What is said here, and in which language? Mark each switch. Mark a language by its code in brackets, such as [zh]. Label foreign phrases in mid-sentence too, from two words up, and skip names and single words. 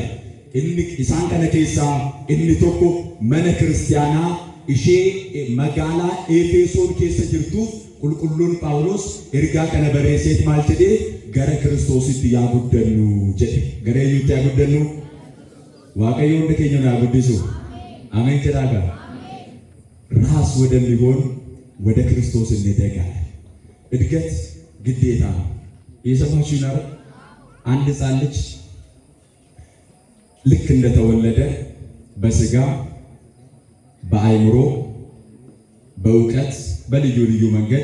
[om] Isaan kana keessaa inni tokko mana kiristaanaa ishee magaalaa Efesoon keessa jirtuuf qulqulluun Phaawulos ergaa kana barreesseet maal jedhee? Gara Kiristoositti yaa guddannu jedhe. Gara eenyutti yaa guddannu? Waaqayyo hunda keenya yaa guddisu። [am] አሜን ከዳጋ ራስ ወደሚሆን ወደ ክርስቶስ እንደጋለን። እድገት ግዴታ ነው። የሰማችሁ ነው። አንድ ሕፃን ልጅ ልክ እንደተወለደ በስጋ በአይምሮ በእውቀት በልዩ ልዩ መንገድ